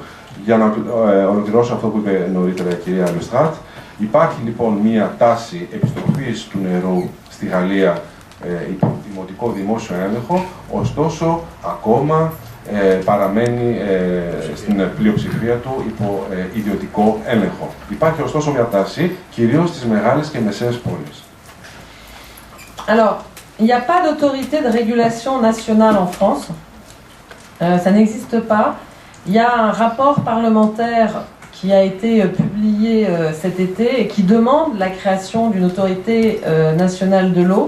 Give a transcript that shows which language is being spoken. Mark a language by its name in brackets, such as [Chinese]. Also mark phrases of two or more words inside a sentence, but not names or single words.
[Greek] Για να ολοκληρώσω αυτό που είπε νωρίτερα η κυρία Λεστράτ, υπάρχει λοιπόν μία τάση επιστροφής του νερού στη Γαλλία υπό δημοτικό δημόσιο έλεγχο, ωστόσο ακόμα παραμένει στην πλειοψηφία του υπό ιδιωτικό έλεγχο. Υπάρχει ωστόσο μια τάση, κυρίως στις μεγάλες και μεσαίες πόλεις. [French] Alors, il n'y a pas d'autorité de régulation nationale en France. Ça n'existe pas. Il y a un rapport parlementaire qui a été publié cet été et qui demande la création d'une autorité nationale de l'eau.